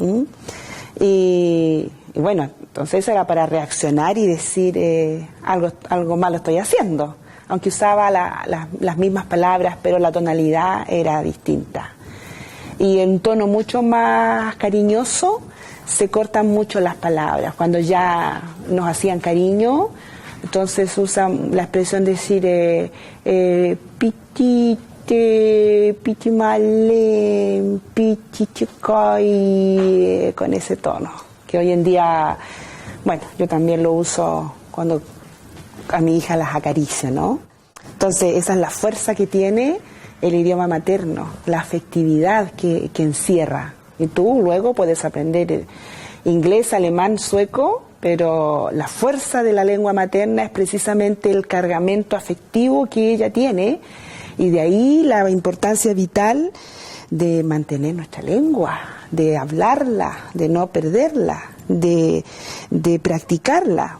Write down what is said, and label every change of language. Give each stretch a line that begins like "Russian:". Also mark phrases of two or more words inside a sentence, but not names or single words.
Spanish: Y bueno, entonces era para reaccionar y decir algo malo estoy haciendo, aunque usaba las mismas palabras, pero la tonalidad era distinta. Y en un tono mucho más cariñoso se cortan mucho las palabras. Cuando ya nos hacían cariño, entonces usan la expresión de decir
Mapuche: pitite, pitimale, pitichicoy,
Spanish: con ese tono, que hoy en día, bueno, yo también lo uso cuando a mi hija las acaricio, ¿no? Entonces esa es la fuerza que tiene el idioma materno, la afectividad que encierra. Y tú luego puedes aprender inglés, alemán, sueco, pero la fuerza de la lengua materna es precisamente el cargamento afectivo que ella tiene, y de ahí la importancia vital de mantener nuestra lengua, de hablarla, de no perderla, de practicarla.